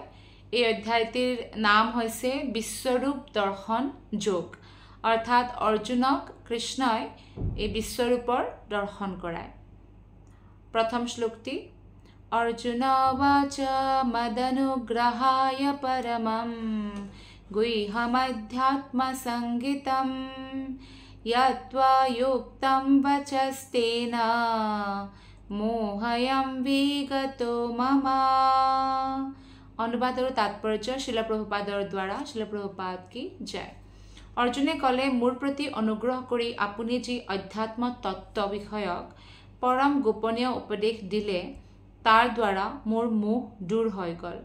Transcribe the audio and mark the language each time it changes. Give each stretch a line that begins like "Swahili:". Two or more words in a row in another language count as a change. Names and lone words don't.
Assamese: এই অধ্যায়টিৰ নাম হৈছে বিশ্বৰূপ দৰ্শন যোগ, অৰ্থাৎ অৰ্জুনক কৃষ্ণই এই বিশ্বৰূপৰ দৰ্শন কৰায়। প্ৰথম শ্লোকটি
Sanskrit: অৰ্জুন বাচ মদনুগ্ৰহায় পৰমম গুহ্যমধ্যাত্ম সংগীতম यत्वा युक्तं वचस्तेन मोहयं विगतो मम।
Assamese: অনুবাদ আৰু তাৎপৰ্য শিল প্ৰভুপাদৰ দ্বাৰা। শিল প্ৰভুপাদ কি জয়। অৰ্জুনে ক'লে, মোৰ প্ৰতি অনুগ্ৰহ কৰি আপুনি যি অধ্যাত্ম তত্ত্ব বিষয়ক পৰম গোপনীয় উপদেশ দিলে তাৰ দ্বাৰা মোৰ মোহ দূৰ হৈ গ'ল।